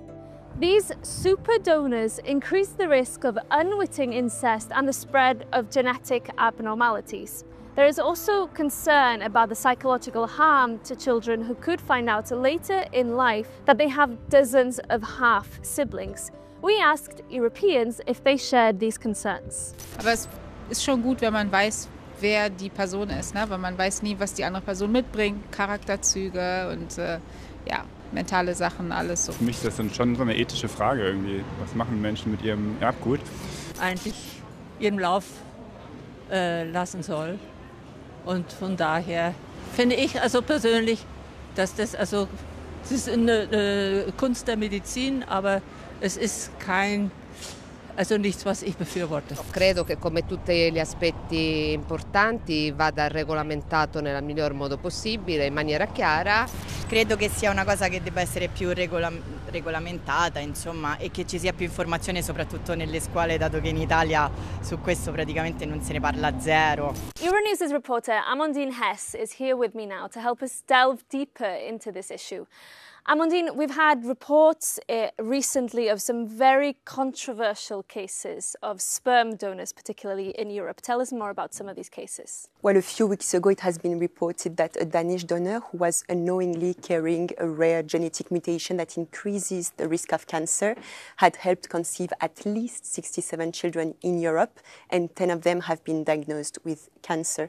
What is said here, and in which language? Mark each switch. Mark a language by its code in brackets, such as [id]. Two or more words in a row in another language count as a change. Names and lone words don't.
[en] These super-donneurs increase the risk of unwitting incest and the spread of genetic abnormalities. There is also concern about the psychological harm to children who could find out later in life that they have dozens of half-siblings. We asked Europeans if they shared these concerns. [de] Aber es ist schon gut, wenn man weiß, wer die Person ist, ne? Weil man weiß nie, was die andere Person mitbringt, Charakterzüge und ja, mentale Sachen, alles so. Für mich ist das dann schon so eine ethische Frage irgendwie. Was machen Menschen mit ihrem Erbgut? Eigentlich ihren Lauf lassen soll. Und von daher finde ich also persönlich, dass das ist eine Kunst der Medizin, aber es ist nichts, was ich befürworte. [it] Credo che come tutti gli aspetti importanti vada regolamentato nel miglior modo possibile, in maniera chiara. Credo che sia una cosa che debba essere più regolamentata, insomma, e che ci sia più informazione soprattutto nelle scuole, dato che in Italia su questo praticamente non se ne parla zero. [en] Euronews' reporter Amandine Hess is here with me now to help us delve deeper into this issue. Amandine, we've had reports recently of some very controversial cases of sperm donors, particularly in Europe. Tell us more about some of these cases. Well, a few weeks ago it has been reported that a Danish donor who was unknowingly carrying a rare genetic mutation that increases the risk of cancer had helped conceive at least 67 children in Europe, and 10 of them have been diagnosed with cancer.